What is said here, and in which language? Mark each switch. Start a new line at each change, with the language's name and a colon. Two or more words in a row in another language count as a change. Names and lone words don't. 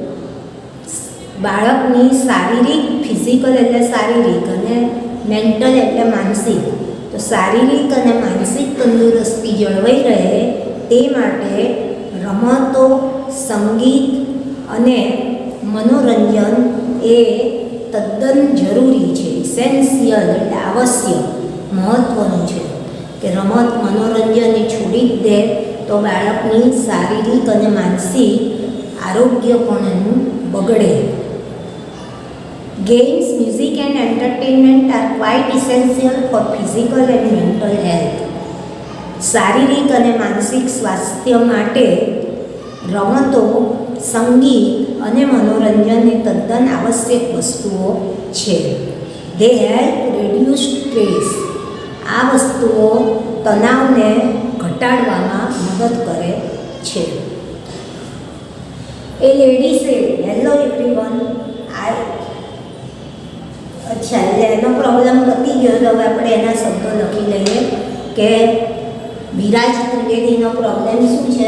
Gujarati: બાળકની શારીરિક, ફિઝિકલ એટલે શારીરિક અને મેન્ટલ એટલે માનસિક, તો શારીરિક અને માનસિક તંદુરસ્તી જળવાઈ રહે તે માટે રમતો, સંગીત અને મનોરંજન એ તદ્દન જરૂરી છે. ઇસેન્શિયલ એટલે આવશ્યક, મહત્ત્વનું છે કે રમત મનોરંજન એ છોડી જ દે તો બાળકની શારીરિક અને માનસિક આરોગ્ય પણ એનું બગડે.
English: Games, music and entertainment are quite essential for physical and mental health.
Gujarati: શારીરિક અને માનસિક સ્વાસ્થ્ય માટે રમતો, સંગીત અને મનોરંજન એ તદ્દન આવશ્યક વસ્તુઓ છે.
English: They help reduce stress.
Gujarati: આ વસ્તુઓ તણાવને ઘટાડવામાં મદદ કરે છે.
English: A lady say hello everyone,
Gujarati: અચ્છા, એટલે એનો પ્રોબ્લેમ પતી ગયો. તો હવે આપણે એના શબ્દો લખી લઈએ કે વિરાજ ત્રિવેદીનો પ્રોબ્લેમ શું છે.